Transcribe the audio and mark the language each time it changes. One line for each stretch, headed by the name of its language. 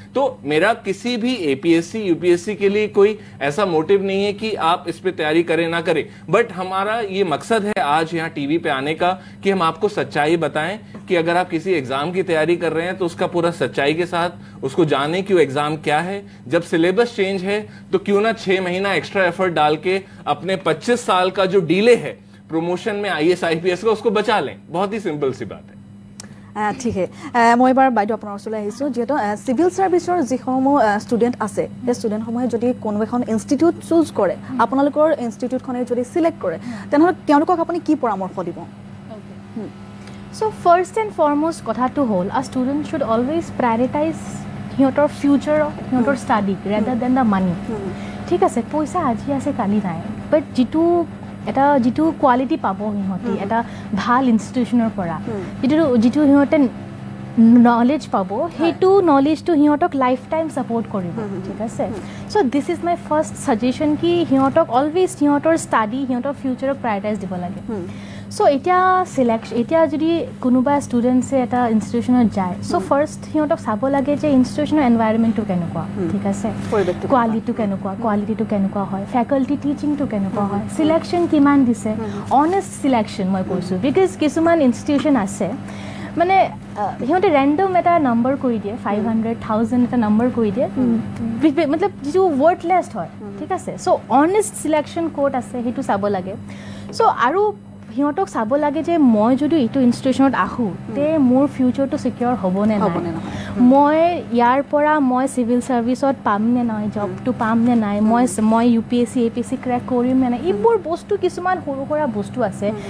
Hindi: तो मेरा किसी भी एपीएससी यूपीएससी के लिए कोई ऐसा मोटिव नहीं है कि आप इस पे तैयारी करें ना करें, बट हमारा ये मकसद है आज यहाँ टीवी पे आने का कि हम आपको सच्चाई बताएं कि अगर आप किसी एग्जाम की तैयारी कर रहे हैं तो उसका पूरा सच्चाई के साथ उसको जाने कि वो एग्जाम क्या है। जब सिलेबस चेंज है तो क्यों ना 6 महीना एक्स्ट्रा एफर्ट डाल के अपने 25 साल का जो डिले है प्रमोशन में आईएएस आईपीएस का उसको बचा लें। बहुत ही सिंपल सी बात है।
Assamese: ঠিক মই এবাৰ বাইদেউ আপোনাৰ ওচৰলৈ আহিছোঁ, যিহেতু চিভিল ছাৰ্ভিচৰ যিসমূহ ষ্টুডেণ্ট আছে সেই ষ্টুডেণ্টসমূহে যদি কোনো এখন ইনষ্টিটিউট চুজ কৰে, আপোনালোকৰ ইনষ্টিটিউটখনে যদি চিলেক্ট কৰে, তেনেহ'লে তেওঁলোকক আপুনি কি পৰামৰ্শ দিব?
English: So first and foremost
Assamese: কথাটো হ'ল
English: a student should always prioritize
Assamese: সিহঁতৰ ফিউচাৰ, সিহঁতৰ study
English: rather than the money।
Assamese: ঠিক আছে, পইচা আজি আছে কালি নাই, বাট যিটো কোৱালিটি পাব সিহঁতে এটা ভাল ইনষ্টিটিউচনৰ পৰা, যিটো সিহঁতে নলেজ পাব, সেইটো নলেজটো সিহঁতক লাইফ টাইম ছাপোৰ্ট কৰিব। ঠিক আছে,
English: so' this is my first suggestion
Assamese: কি সিহঁতক অলৱেজ সিহঁতৰ ষ্টাডি, সিহঁতৰ ফিউচাৰক প্ৰায়ৰিটাইজ দিব লাগে। চ' এতিয়া যদি কোনোবা ষ্টুডেণ্টছে এটা ইনষ্টিটিউচনত যায়, চ' ফাৰ্ষ্ট সিহঁতক চাব লাগে যে ইনষ্টিটিউচনৰ এনভাইৰনমেণ্টটো কেনেকুৱা, ঠিক আছে, কোৱালিটিটো কেনেকুৱা হয়, ফেকাল্টি টিচিংটো কেনেকুৱা হয়, চিলেকশ্যন কিমান দিছে, অনেষ্ট চিলেকশ্যন মই কৈছোঁ। বিকজ কিছুমান ইনষ্টিটিউচন আছে মানে সিহঁতে ৰেণ্ডম এটা নম্বৰ কৰি দিয়ে, 500, 1000 এটা নম্বৰ কৰি দিয়ে, মতলব যিটো ৱৰ্থলেছ হয়। ঠিক আছে, চ' অনেষ্ট চিলেকশ্যন ক'ত আছে সেইটো চাব লাগে। চ' আৰু সিহঁতক চাব লাগে যে মই যদি এইটো ইনষ্টিটিউচনত আহোঁ তে মোৰ ফিউচাৰটো চিকিউৰ হ'বনে নাই, মই ইয়াৰ পৰা মই চিভিল ছাৰ্ভিচত পামনে নাই, জবটো পামনে নাই, মই ইউপিএছচি এপিএছচি ক্ৰেক কৰিমনে নাই, এইবোৰ বস্তু কিছুমান সৰু সুৰা বস্তু আছে।